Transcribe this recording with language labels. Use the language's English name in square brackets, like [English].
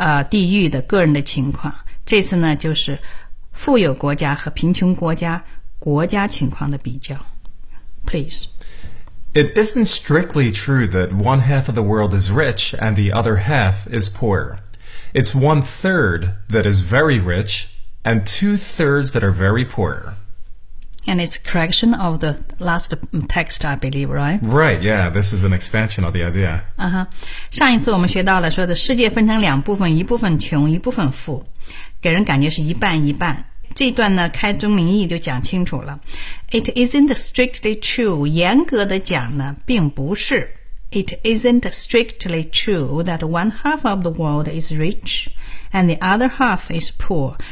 [Chinese] 地域的个人的情况，这次呢就是富有国家和贫穷国家国家情况的比较。 [English] Please. It isn't strictly true that one half of the world is rich and the other half is poor. It's one third that is very rich and two thirds that are very poor. And it's a correction of the last text, I believe, right? Right, yeah, this is an expansion of the idea. Uh-huh. [Chinese] 上一次我们学到了说的世界分成两部分，一部分穷，一部分富，给人感觉是一半一半。这一段呢，开宗明义就讲清楚了。 [English] It isn't strictly true, [Chinese] 严格的讲呢，并不是。 [English] It isn't strictly true that one half of the world is rich and the other half is poor.